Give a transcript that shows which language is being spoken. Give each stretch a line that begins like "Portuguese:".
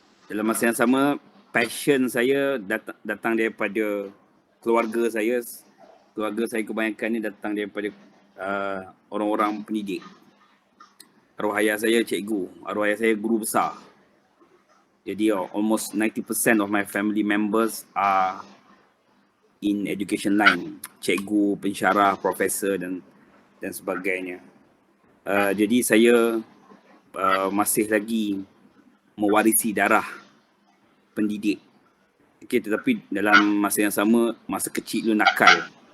Malay: Dalam masa yang sama, passion saya datang daripada keluarga saya. Keluarga saya kebanyakan ni datang daripada orang-orang pendidik. Arwah ayah saya cikgu, arwah ayah saya guru besar.
English: Jadi almost 90% of my family members are in education line.
Malay: Cikgu, pensyarah, profesor dan sebagainya. Jadi saya masih lagi mewarisi darah pendidik. Okay, tetapi dalam masa yang sama, masa kecil dulu nakal.